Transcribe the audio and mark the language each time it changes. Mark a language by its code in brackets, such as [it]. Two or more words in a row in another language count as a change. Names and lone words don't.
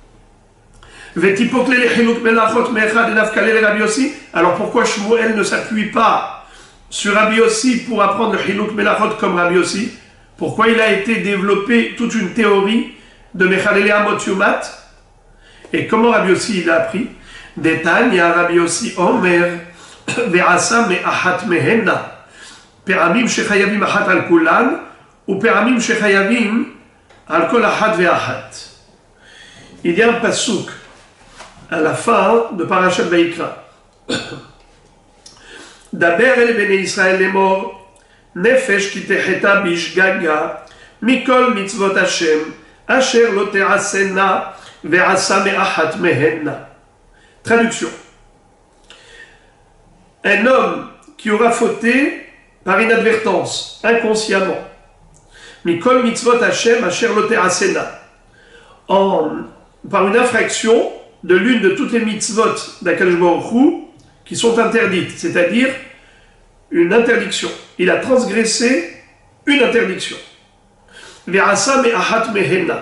[fr] Alors pourquoi Shmuel ne s'appuie pas sur Rabbi Yossi pour apprendre le [he] חילוק מלאכות [fr] comme Rabbi Yossi? Pourquoi il a été développé toute une théorie de [he] מחלליה מות יומת? [fr] Et comment Rabbi Yossi il a appris? [he] דתניא רבי יוסי אומר ועשה מאחת מהנה פעמים שחייבים אחת על כולן או פעמים שחייבים על כל אחת ואחת. [fr] Il y a un pasuk à la fin de Parashat Vayikra. [he] דבר אל בני ישראל לאמר נפש כי תחטא בשגגה מכל מצות השם אשר לא תעשינה ועשה מאחת מהנה. [fr] Traduction. Un homme qui aura fauté par inadvertance, inconsciemment, [he] מכל מצות השם אשר לא תעשינה, [fr] par une infraction de l'une de toutes les mitzvot d' [he] הקדוש ברוך הוא [fr] qui sont interdites, c'est-à-dire une interdiction. Il a transgressé une interdiction. [he] ועשה מאחת מהנה.